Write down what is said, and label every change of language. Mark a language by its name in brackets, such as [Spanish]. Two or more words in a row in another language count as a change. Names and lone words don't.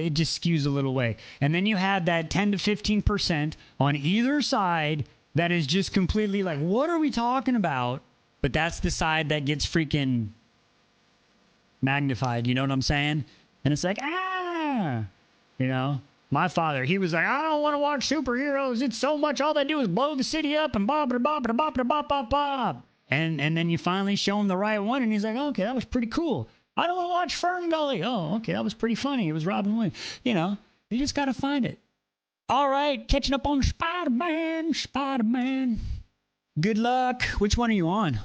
[English] It just skews a little way. And then you have that 10 to 15% on either side that is just completely like, what are we talking about? But that's the side that gets freaking magnified. You know what I'm saying? And it's like, you know, my father, he was like, I don't want to watch superheroes. It's so much. All they do is blow the city up and bob da bob da bob da bob bob bob. And then you finally show him the right one, and he's like, okay, that was pretty cool. I don't want to watch Fern Gully. Oh, okay, that was pretty funny. It was Robin Williams. You know, you just got to find it. All right, catching up on Spider-Man. Spider-Man. Good luck. Which one are you on?